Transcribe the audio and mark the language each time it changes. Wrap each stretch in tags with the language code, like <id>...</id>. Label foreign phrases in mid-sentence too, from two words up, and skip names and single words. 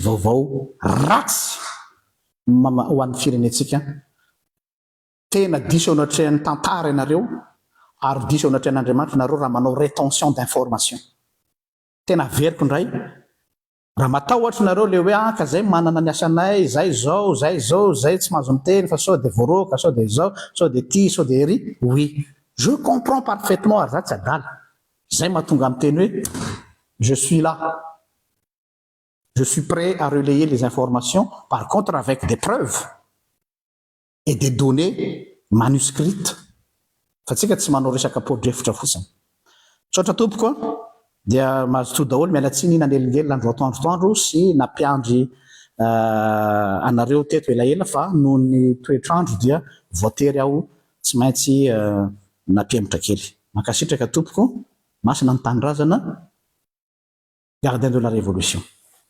<mg>vaovao ratsy ho an'ny firenetsika tena diso anatrehan'ny tantara ianareo ary diso anatrehan'Andriamanitra nareo raha manao</mg> <fr>rétention d'information</fr> <mg>tena veriko ndray raha matahotra nareo le hoe ka zay manana ny asanay zay zay tsy mahazo miteny fa sao de voaroka sao de zao sao de ty sao de ry</mg> <fr>oui je comprends parfaitement</fr> <mg>ary za tsy adala zay mahatonga amin'ny teny hoe</mg> <fr>je suis là je suis prêt à relayer les informations par contre avec des preuves et des données manuscrites</fr> <mg>fa tsika tsy manao resaka podrefitra fotsiny tsotra tompoko dia mahazo to daholo mialatsiny nanelingely andro atoandrotoandro sy nampiandry anareo teto elaela fa noho ny toetrandro dia voatery aho tsy maintsy nampiembotra kely mankasitraka tompoko masina ny tanindrazana</mg> <fr>gardien de la révolution</fr>